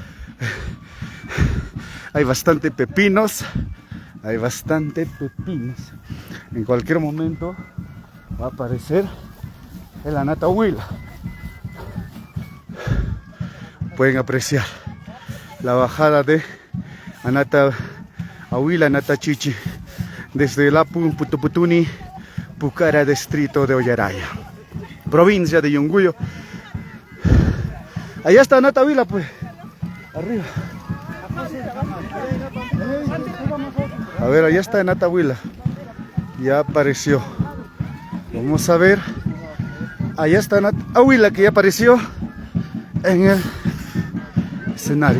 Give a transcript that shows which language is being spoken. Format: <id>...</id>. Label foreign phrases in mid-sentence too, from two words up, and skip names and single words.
<es>Hay bastante pepinos. Hay bastante pepinos. En cualquier momento va a aparecer el Anatahuila. Pueden apreciar la bajada de Anatahuila, Natachiche, desde Lapun, Putuputuni, Pucara, distrito de Ollaraya, provincia de Yunguyo. Allá está Anatahuila, pues, arriba. A ver, allá está Anatahuila. Ya apareció. Vamos a ver. Allá está Anatahuila, que ya apareció en el escenario.</es>